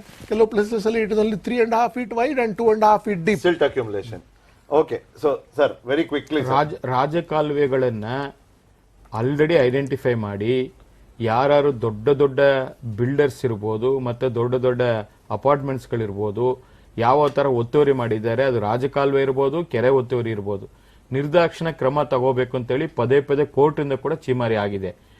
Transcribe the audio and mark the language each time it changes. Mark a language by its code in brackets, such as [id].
[kn] ಕೆಲವು ಪ್ಲೇಸಸ್ ಅಲ್ಲಿ [en] It is only 3.5 feet wide and 2.5 feet deep. Silt accumulation. Okay, so sir, very quickly, [kn] ರಾಜಕಾಲುವೆಗಳನ್ನ already identify ಮಾಡಿ, ಯಾರು ದೊಡ್ಡ builders ಇರ್ಬೋದು, ಮತ್ತೆ ದೊಡ್ಡ ಅಪಾರ್ಟ್ಮೆಂಟ್ಸ್ಗಳಿರ್ಬೋದು, ಯಾವ ತರ ಒತ್ತುವರಿ ಮಾಡಿದ್ದಾರೆ, ಅದು ರಾಜಕಾಲುವೆ ಇರ್ಬೋದು, ಕೆರೆ ಒತ್ತುವರಿ ಇರ್ಬೋದು, ನಿರ್ದಾಕ್ಷಿಣ್ಯ ಕ್ರಮ ತಗೋಬೇಕು ಅಂತೇಳಿ ಪದೇ ಕೋರ್ಟ್ ಇಂದ ಕೂಡ ಚೀಮಾರಿ ಆಗಿದೆ.